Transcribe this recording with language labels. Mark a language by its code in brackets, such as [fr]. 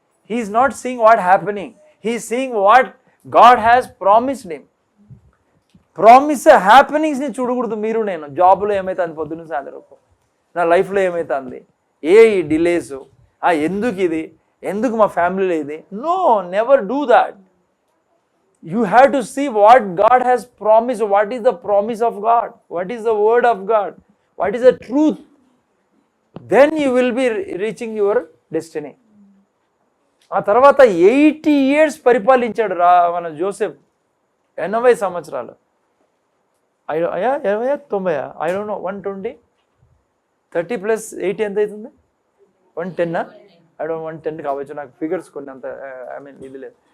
[en] He's not seeing what happening, he's seeing what God has promised him. [te] Promise హ్యాపెనింగ్స్ని చూడకూడదు మీరు నేను. జాబ్లో ఏమైతుంది, పొద్దున్న సాయంత్రం నా లైఫ్లో ఏమవుతుంది, ఈ డిలేస్, ఎందుకు ఇది, ఎందుకు మా ఫ్యామిలీలో ఇది. [en] No, never do that. You have to see what God has promised. What is the promise of God? What is the word of God? What is the truth? Then you will be reaching your destiny. [te] ఆ తర్వాత 80 years పరిపాలించాడు మన Joseph. 80 సంవత్సరాలు. 90 [en] I don't know. [te] 120, 30 + 80 ఎంత అవుతుంది? 110. [en] I don't [te] 110 కావచ్చు, నాకు figures కొన్ని అంత ఇది లేదు.